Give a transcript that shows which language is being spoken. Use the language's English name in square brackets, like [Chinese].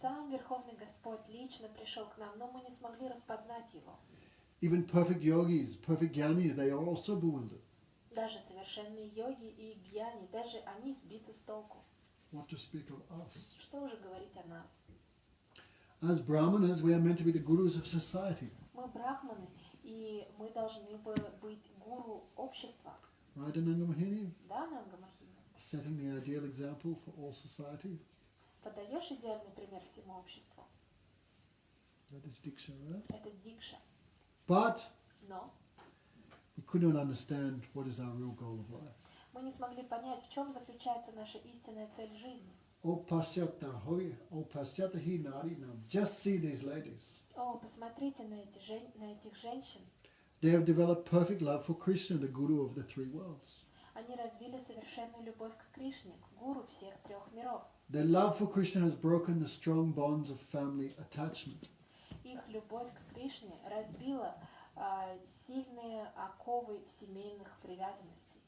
[Russian] Сам Верховный Господь лично пришел к нам, но мы не смогли распознать Его. [English] Even perfect yogis, perfect jnanis, they are also bewildered. [Russian] Даже совершенные йоги и гьяни, даже они сбиты с толку. [English] What to speak of us? [Russian] Что уже говорить о нас? [English] As Brahmanas, we are meant to be the gurus of society. [Russian] Мы брахманы, и мы должны быть гуру общества. [English] Right, Ananga Mohini? [Russian] Да, Нанга Махини? [English] Setting the ideal example for all society. [Russian] Подаешь идеальный пример всему обществу. [English] That is Diksha, right? [Russian] Это дикша. [English] But [Russian] Но [English] we could not understand what is our real goal of life. [Russian] мы не смогли понять, в чем заключается наша истинная цель жизни. [Sanskrit] O Pasyata Hoy, O Pasyata Hi Nari Nam. [English] Just see these ladies. [Russian] О, посмотрите на этих женщин. [English] They have developed perfect love for Krishna, the Guru of the three worlds. [Russian] Они развили совершенную любовь к Кришне, к гуру всех трех миров. [English] Their love for Krishna has broken the strong bonds of family attachment. [Russian] Их любовь к Кришне разбила сильные оковы семейных привязанностей.